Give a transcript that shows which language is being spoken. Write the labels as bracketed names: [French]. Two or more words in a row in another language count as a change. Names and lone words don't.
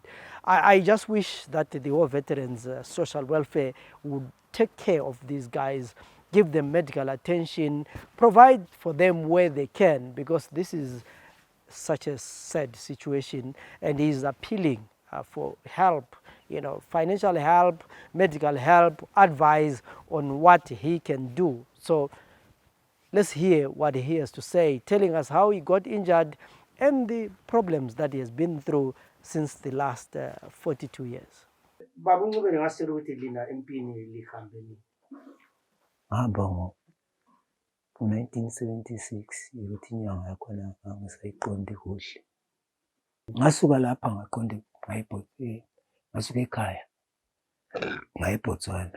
[English] I just wish that the war veterans' social welfare would take care of these guys, give them medical attention, provide for them where they can, because this is such a sad situation, and he's appealing for help, you know, financial help, medical help, advice on what he can do. So let's hear what he has to say, telling us how he got injured and the problems that he has been through since the last 42 years. [North Ndebele] Babu Ncube ngaselo ukuthi lina empini lihambe Ngahamba ngo-1976 ukuthi inyanga yakhona angisayiqondi kuhle. Ngasuka lapha ngasuka ekhaya ngaya eBotswana.